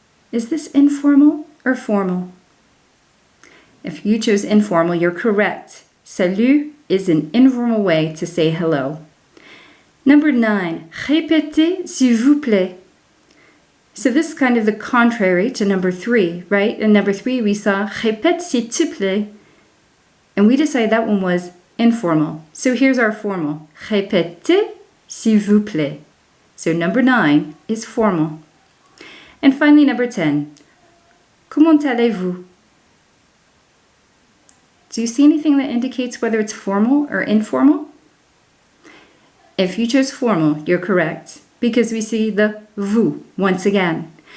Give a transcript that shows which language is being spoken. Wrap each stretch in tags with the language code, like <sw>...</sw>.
<en>Is this informal or formal? If you chose informal, you're correct. Salut is an informal way to say hello. Number 9.</en> <fr>Répétez s'il vous plaît.</fr> <en>So this is kind of the contrary to number 3, right? In number 3, we saw</en> <fr>répète s'il te plaît.</fr> <en>And we decided that one was informal. So here's our formal.</en> <fr>Répétez s'il vous plaît.</fr> <en>So number 9 is formal. And finally, number 10.</en> <fr>Comment allez-vous?</fr> <en>Do you see anything that indicates whether it's formal or informal? If you chose formal, you're correct, because we see the vous once again.</en>